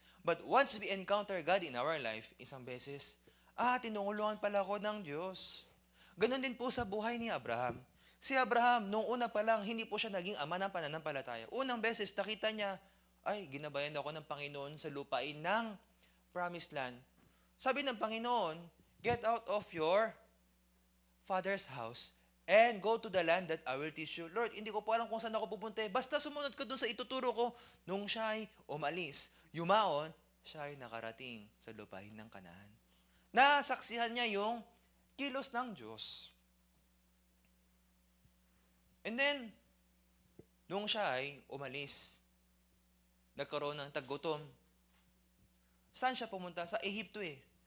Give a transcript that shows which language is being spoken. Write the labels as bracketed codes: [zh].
[en] But once we encounter God in our life, [tl] isang beses, tinungulungan pala ako ng Diyos. Ganon din po sa buhay ni Abraham. Si Abraham, nung una pa lang, hindi po siya naging ama ng pananampalataya. Unang beses, nakita niya, ginabayan ako ng Panginoon sa lupain ng promised land. Sabi ng Panginoon, [en] get out of your father's house and go to the land that I will teach you. [tl] Lord, hindi ko po alam kung saan ako pupunta. Basta sumunod ka dun sa ituturo ko. Nung siya ay umalis, yumaon, siya ay nakarating sa lupain ng Kanaan. Nasaksihan niya yung kilos ng Diyos. [en] And then, [tl] nung siya ay umalis, nagkaroon ng taggutom. Saan siya pumunta? Sa Ehipto eh.